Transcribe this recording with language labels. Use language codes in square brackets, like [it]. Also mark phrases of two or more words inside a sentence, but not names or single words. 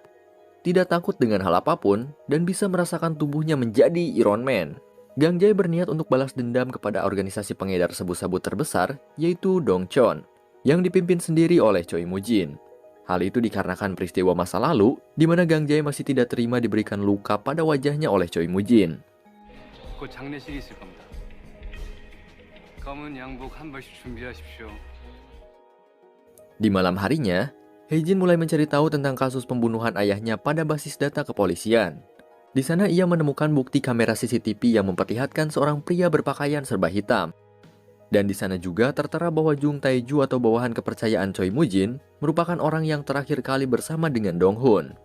[id] Tidak takut dengan hal apapun, dan bisa merasakan tubuhnya menjadi Iron Man. Gang-jae berniat untuk balas dendam kepada organisasi pengedar sabu-sabu terbesar, yaitu Dongchon, yang dipimpin sendiri oleh Choi Moo-jin. Hal itu dikarenakan peristiwa masa lalu, di mana Gang-jae masih tidak terima diberikan luka pada wajahnya oleh Choi Moo-jin. [ko] 곧 장례식이 있을 겁니다. 검은 양복 한 벌씩 준비하십시오. [id] Di malam harinya, Hae-jin mulai mencari tahu tentang kasus pembunuhan ayahnya pada basis data kepolisian. Di sana ia menemukan bukti kamera CCTV yang memperlihatkan seorang pria berpakaian serba hitam. Dan di sana juga tertera bahwa Jung Tae-ju atau bawahan kepercayaan Choi Moo-jin merupakan orang yang terakhir kali bersama dengan Dong-hun.